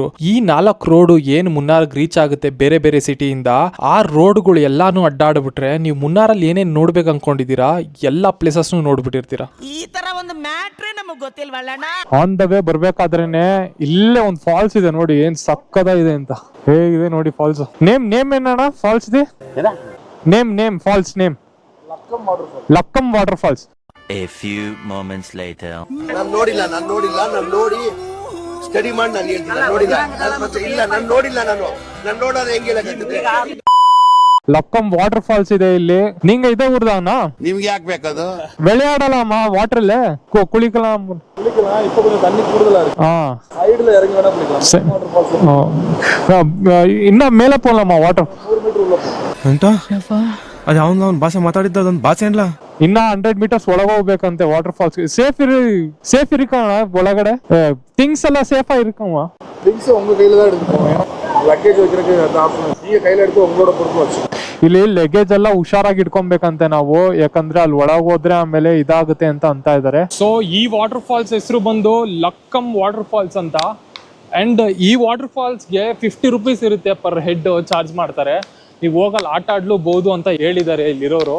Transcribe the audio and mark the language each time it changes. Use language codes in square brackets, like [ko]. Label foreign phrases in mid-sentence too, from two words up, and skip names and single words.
[kn] ಈ 4 ರೋಡ್ ಏನು ಮುನ್ನಾರ್ಗ್ ರೀಚ್ ಆಗುತ್ತೆ ಬೇರೆ ಬೇರೆ ಸಿಟಿಯಿಂದ, ಆ ರೋಡ್ಗಳು ಎಲ್ಲಾನು ಅಡ್ಡಾಡ್ಬಿಟ್ರೆ ನೀವು ಮುನ್ನಾರಲ್ಲಿ ಏನೇನ್ ನೋಡ್ಬೇಕು ಅನ್ಕೊಂಡಿದೀರಾ ಎಲ್ಲಾ ಪ್ಲೇಸಸ್ ನೋಡ್ಬಿಟ್ಟಿರ್ತೀರಾ. ಈ ತರ ಒಂದು ಮ್ಯಾಟ್ರೇ ನಮಗ್ ಗೊತ್ತಿಲ್ವಲ್ಲಣ್ಣ. [en] on the way [kn] ಬರ್ಬೇಕಾದ್ರೇನೆ ಇಲ್ಲೇ ಒಂದು ಫಾಲ್ಸ್ ಇದೆ ನೋಡಿ, ಏನ್ ಸಕ್ಕದಾಗಿದೆ ಅಂತ. ಹೇಗಿದೆ ನೋಡಿ ಫಾಲ್ಸ್. ನೇಮ್ ಏನಣ್ಣ ಫಾಲ್ಸ್ ಇದೆ? [en] name falls name Lakkam water falls. A few moments later. [kn] ನಾನು ನೋಡಿಲ್ಲ ನಾನು ನೋಡಿ ಸ್ಟಡಿ ಮಾಡಿ ನಾನು ಹೇಳ್ತೀನಿ. ನಾನು ನೋಡಿಲ್ಲ ನಾನು ನೋಡೋದು ಹೆಂಗೆ ಹೇಳಕ್ಕಾಗುತ್ತೆ? ಲಕ್ಕಂ [en] water falls [kn] ಇದೆ ಇಲ್ಲಿ. ನಿಂಗ ಇದೇ ಊರ್ದಾವನ? ನಿಮ್ಗೆ ಯಾಕೆ ಬೇಕದು? [ta] விளையாடலாமா வாட்டர்ல குளிக்கலாம் இப்போ கொஞ்சம் தண்ணி கூடுதலா இருக்கு. சைடுல இறங்கி வேணா குளிக்கலாம். [en] water falls [ta] இன்னும் மேல போலாமா வாட்டர் 100 மீட்டர் உள்ள போகும் [kn] ಅಂತ ಅದು ಅವನ ಭಾಷೆ ಮಾತಾಡಿದ್ದ ಅದೊಂದು ಭಾಷೆ ಏನ್ಲ. ಇನ್ನ 100 ಮೀಟರ್ಸ್ ಒಳಗೆ ಹೋಗ್ಬೇಕಂತೆ [en] water falls. [kn] ಸೇಫ್ ಇರಿಕಣ ಒಳಗಡೆ ಥಿಂಗ್ಸ್ ಎಲ್ಲ ಸೇಫ್ ಆಗಿರ್ಕವ. [ta] திங்ஸ் உங்க கையில தான் எடுக்கணும். லக்கேஜ் வைக்கிறதுக்கு அந்த ஆப்ஷன் நீங்க கையில எடுத்து உங்களோட பொறுப்பு வச்சு. [kn] ಇಲ್ಲಿ ಲಗೇಜ್ ಎಲ್ಲ ಹುಷಾರಾಗಿ ಇಟ್ಕೊಬೇಕಂತೆ ನಾವು, ಯಾಕಂದ್ರೆ ಅಲ್ಲಿ ಒಳಗೆ ಹೋದ್ರೆ ಆಮೇಲೆ ಇದಾಗುತ್ತೆ ಅಂತ ಇದಾರೆ. ಸೊ ಈ [en] water falls [kn] ಹೆಸರು ಬಂದು ಲಕ್ಕಂ [en] water falls [kn] ಅಂತ. ಅಂಡ್ ಈ [en] water falls [kn] 50 ರೂಪೀಸ್ ಇರುತ್ತೆ [en] per head charge [kn] ಮಾಡ್ತಾರೆ. ನೀವು ಹೋಗಲ್ಲಿ ಆಟ ಆಡ್ಲೂಬಹುದು ಅಂತ ಹೇಳಿದ್ದಾರೆ ಇಲ್ಲಿರೋರು.